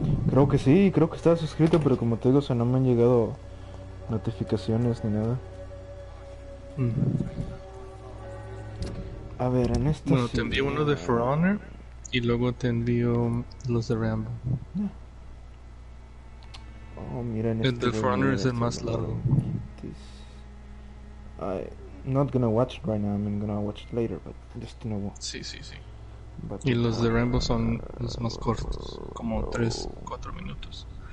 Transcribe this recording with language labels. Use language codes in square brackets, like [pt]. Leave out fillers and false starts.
[es] Creo que sí, creo que estaba suscrito, pero como te digo, o sea, no me han llegado notificaciones ni nada. A ver, en esta... Bueno, te envío uno de For Honor y luego te envío los de Rambo. Oh, mira, en El de For Honor es el más largo. [en] I'm not gonna watch it right now, I'm gonna watch it later, but just to know. [es] Sí, sí, sí. [en] But, [es] Y los de Rambo son los más cortos, como 3-4 minutos.